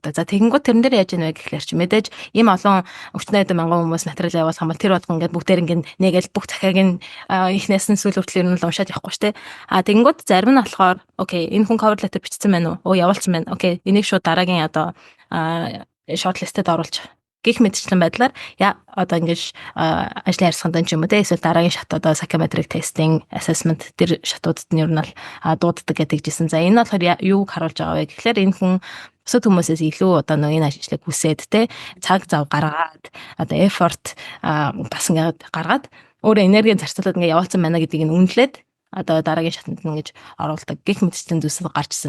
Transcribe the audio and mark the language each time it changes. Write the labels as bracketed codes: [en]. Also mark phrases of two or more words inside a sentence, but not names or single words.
[mn] За тэгэнгүүт тэрэн дээр яаж ийнэ гэхлээр чи мэдээж ийм олон өчнөө хэдэн мянган хүмүүс материал явуулах юм бол тэр болгон ингээд бүгдээр ингээд нэгэл бүх захиаг нь ихнээс нь сүүл хүртэл ер нь уншаад явахгүй штэ. Тэгэнгүүт зарим нь болохоор окей энэ хүн [en] cover letter [mn] бичсэн байна уу? Явуулсан байна. Окей энийг шууд дараагийн одоо shortlist-д оруулж гих мэдчлэн байдлаар одоо ингэж ажлын ярилцлаганд ч юм уу те эсвэл дараагийн шат одоо [en] psychometric testing, [mn] assessment тэр шатуудад нь ер нь бол дууддаг гэдэг жисэн. За энэ болохоор юуг харуулж байгаа вэ гэхлээр энэ хүн бусад хүмүүсээс илүү одоо энэ ажлыг хүсээд те цаг зав гаргаад одоо effort бас ингээд гаргаад өөрөө энерги зарцуулаад ингээд явуулсан байна гэдгийг нь үнэлээд одоо дараагийн шатанд ингэж оруулдаг гих мэдчлэн зүйлсүүд гарч ирсэн.